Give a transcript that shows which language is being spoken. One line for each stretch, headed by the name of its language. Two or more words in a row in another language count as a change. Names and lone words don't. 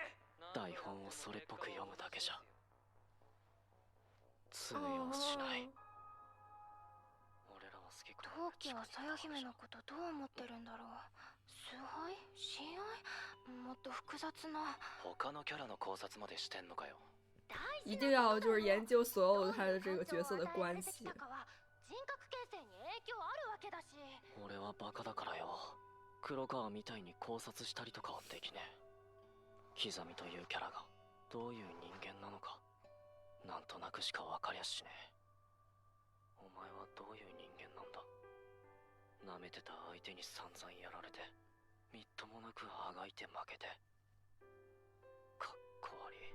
Japanese: 台本をそれっぽく読むだけじゃ通用しない。俺らは好きか。陶器はさや姫のことどう思ってるんだろう。崇拝？親愛？もっと複雑な。他のキャラの考察までしてんのかよ。
Chinese: 一定要就是研究所有他的这个角色的关系。
Japanese: 人格形成に影響あるわけだし。俺はバカだからよ。黒川みたいに考察したりとかはできねえ。刻みというキャラがどういう人間なのかなんとなくしか分かりゃしねえ。お前はどういう人間なんだ。舐めてた相手に散々やられてみっともなくあがいて負けてかっこ悪い。